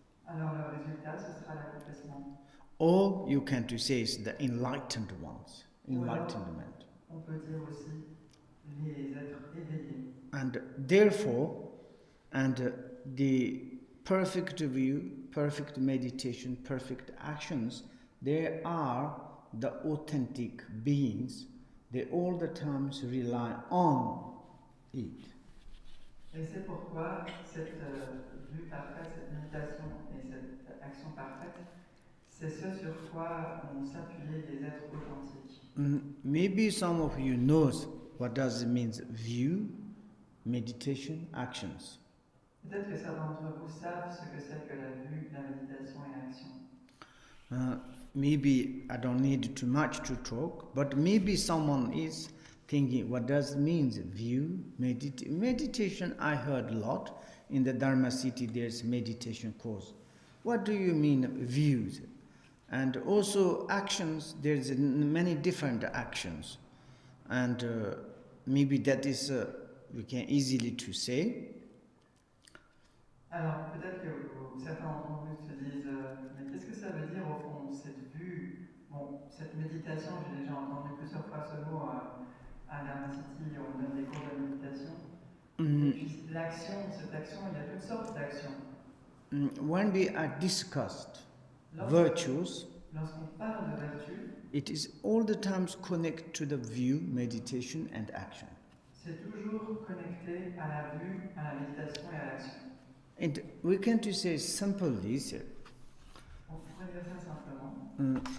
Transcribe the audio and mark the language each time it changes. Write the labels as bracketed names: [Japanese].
[French] le résultat, ce sera l'accomplissement. [English] Or you can to say it's the enlightened ones, enlightenment. [French] On peut dire aussi les êtres éveillés. [English] And therefore, the perfect view, perfect meditation, perfect actions, they are the authentic beings. They all the times rely on it. [French] Et c'est pourquoi cette vue parfaite, cette méditation et cette action parfaite, c'est ce sur quoi ont s'appuyé les êtres authentiques. [English] Maybe some of you knows what does it mean view, meditation, actions. [French] Peut-être que certains d'entre vous savent ce que c'est que la vue, la méditation et l'action. [English] Maybe I don't need too much to talk, but maybe someone is thinking, what does it mean view, meditation? I heard a lot. In the Dharma city there's meditation course. What do you mean views? And also actions, there's many different actions. And maybe that is, we can easily to say. [French] Alors peut-être que certains d'entre vous se disent, mais qu'est-ce que ça veut dire au fond, cette vue, bon, cette méditation, j'ai déjà entendu plusieurs fois ce mot à Dharma City, on donne des cours de méditation. Et puis l'action, cette action, il y a toutes sortes d'actions. [English] When we are discussed virtues, [French] lorsqu'on parle de vertu, [English] it is all the times connected to the view, meditation and action. [French] C'est toujours connecté à la vue, à la méditation et à l'action. [English] And we can to say simply, [French] On pourrait dire ça simplement.